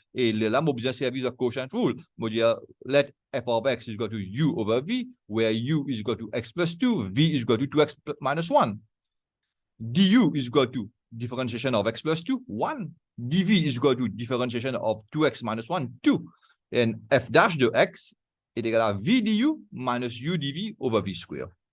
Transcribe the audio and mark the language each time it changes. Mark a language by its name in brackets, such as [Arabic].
[French] Et là, je besoin de servir le quotient rule. Je dis, [English] let f of x is equal to u over v, where u is equal to x plus 2, v is equal to 2x minus 1. du is equal to differentiation of x plus 2, 1. dv is equal to differentiation of 2x minus 1, 2. And f dash de x [French] est égal à [English] v du minus u dv over v square.